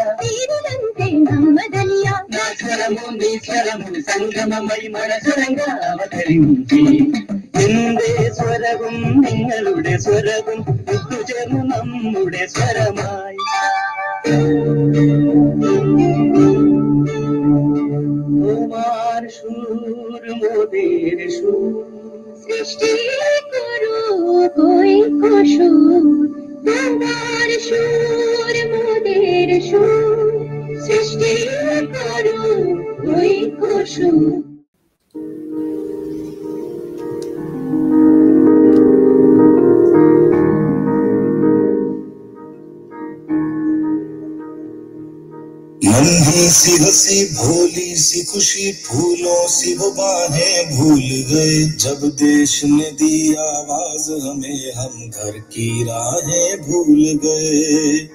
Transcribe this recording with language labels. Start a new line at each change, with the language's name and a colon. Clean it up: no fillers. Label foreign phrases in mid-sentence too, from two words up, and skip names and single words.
Telugu: తీరులంటే నమ్మదనియా, నా స్వరము నీ స్వరము సంగమమై మనసురంగా అవతరించి,
Malayalam: നിന്റെ സ്വരവും നിങ്ങളുടെ സ്വരവും ഒത്തുചേർന്നു നമ്മുടെ സ്വരമായി।
Bangla: তোমার সুর মোদের সুর, সৃষ্টি করো কয়েক সুর, তোমার সুর মোদের সুর, সৃষ্টি করো কয়েক সুর।
Hindi: नन्ही सी हंसी भोली सी खुशी, फूलों सी वो बाहें भूल गए, जब देश ने दी आवाज हमें हम घर की राहें भूल गए।